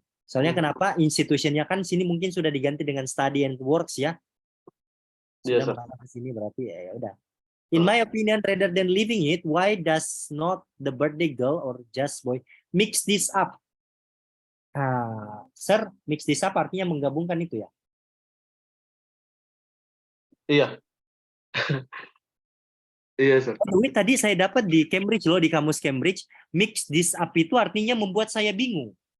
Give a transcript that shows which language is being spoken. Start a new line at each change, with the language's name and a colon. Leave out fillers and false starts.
Indonesian: Soalnya kenapa institutionnya kan sini mungkin sudah diganti dengan
English: study and works
Indonesian: ya. Sudah mengarah ke sini berarti ya udah.
English: In my opinion, rather than leaving it, why does not the birthday girl or just boy mix this up?
Indonesian: Sir,
English: mix this up
Indonesian: artinya menggabungkan itu ya? Iya. Iya, Sir. Tadi saya dapat di Cambridge loh, di kamus Cambridge,
English: mix this up
Indonesian: itu artinya membuat saya bingung.